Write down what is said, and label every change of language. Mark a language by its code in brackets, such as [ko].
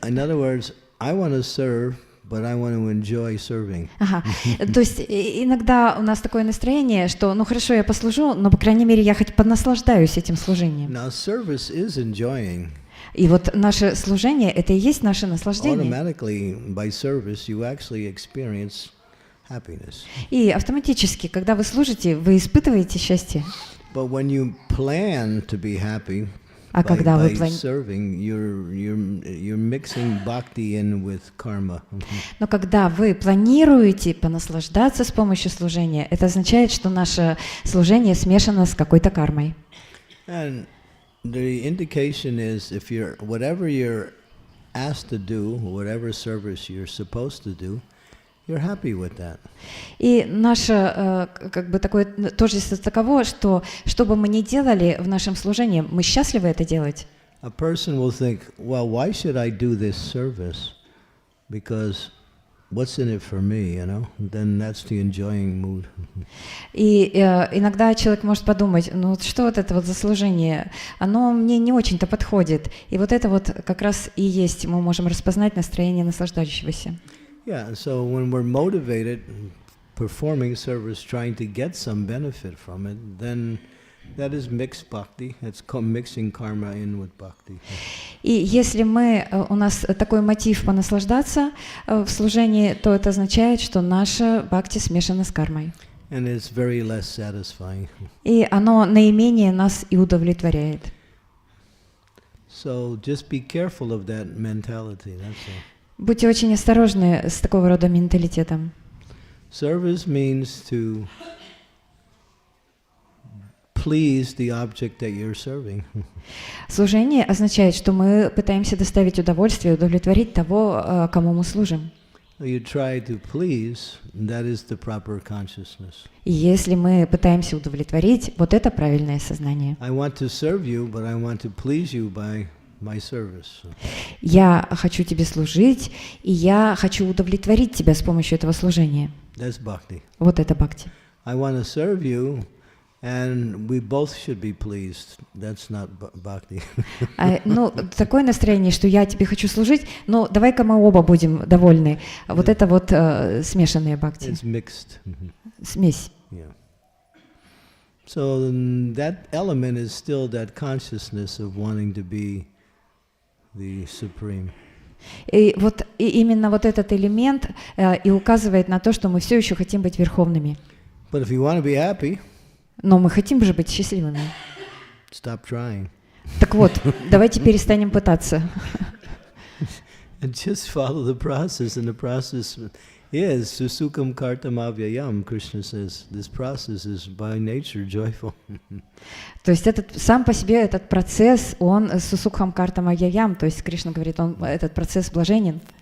[en] In other words, I want to serve, but I want to enjoy serving. [ru] Ага. То есть иногда у нас такое настроение, что ну хорошо, я послужу, но по крайней мере я хоть понаслаждаюсь этим служением. [en] Now, service is enjoying. [ru] И вот наше служение — это и есть наше наслаждение. [en] Automatically, by service, you actually experience happiness. [ru] И автоматически, когда вы служите, вы испытываете счастье. [en] But when you plan to be happy, [ru] А когда вы [en] by serving, you're mixing bhakti in with karma. [ru] Но когда вы планируете понаслаждаться с помощью служения, это означает, что наше служение смешано с какой-то кармой. [en] And the indication is if whatever you're asked to do, whatever service you're supposed to do, you're happy with that. [ru] И наше как бы такое тождество таково, что бы мы ни делали в нашем служении, мы счастливы это делать. [en] A person will think, well, why should I do this service? Because what's in it for me, you know? Then that's the enjoying mood. [ru] И иногда человек может подумать, ну вот что вот это вот за служение, оно мне не очень-то подходит. И вот это вот как раз и есть, мы можем распознать настроение наслаждающегося. [en] Yeah, so when we're motivated, performing service, trying to get some benefit from it, then that is mixed bhakti. It's mixing karma in with bhakti. [ru] И если у нас такой мотив понаслаждаться в служении, то это означает, что наша бхакти смешана с кармой. [en] And it's very less satisfying. [ru] И оно наименее нас и удовлетворяет. [en] So just be careful of that mentality, that's all. [ru] Будьте очень осторожны с такого рода менталитетом. [en] Service means to please the object that you're serving. [ru] Служение означает, что мы пытаемся доставить удовольствие, удовлетворить того, кому мы служим. [en] You try to please, that is the proper consciousness. [ru] И если мы пытаемся удовлетворить, вот это правильное сознание. [en] I want to serve you, but I want to please you by my service. [ru] Я хочу тебе служить, и я хочу удовлетворить тебя с помощью этого служения. [en] That's bhakti. [ru] Вот это бхакти. [en] I want to serve you, and we both should be pleased. That's not bhakti. [ru] Ну, такое настроение, что я тебе хочу служить, но давай-ка мы оба будем довольны. Вот это вот смешанные бхакти. [en] It's mixed. [ru] Смесь. [en] Yeah. So that element is still that consciousness of wanting to be the supreme. [ru] И вот и именно вот этот элемент и указывает на то, что мы все еще хотим быть верховными. [en] But if you want to be happy, [ru] но мы хотим же быть счастливыми. [en] Stop trying. [ru] Так вот, давайте перестанем пытаться. [en] And just follow the process, and the process is susukam kartam avyayam. Krishna says this process is by nature joyful. [ru] То есть сам по себе этот процесс, он сусукхам картам авьяям, то есть Кришна говорит, этот процесс блаженен.